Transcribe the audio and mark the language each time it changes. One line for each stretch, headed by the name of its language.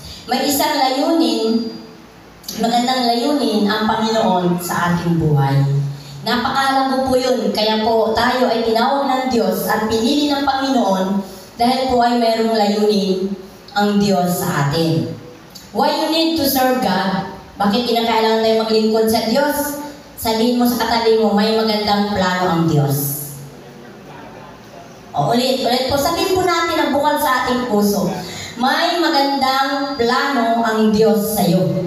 Filipino: May isang layunin, magandang layunin ang Panginoon sa ating buhay. Napakahalaga po yun, kaya po tayo ay tinawag ng Diyos at pinili ng Panginoon dahil po ay mayroong layunin ang Diyos sa atin.
English: Why you need to serve God?
Filipino: Bakit kinakailangan tayo maglingkod sa Diyos? Sabihin mo sa katabi mo, may magandang plano ang Diyos. O, ulit po, sabihin po natin ang bukal sa ating puso. May magandang plano ang Diyos sa iyo.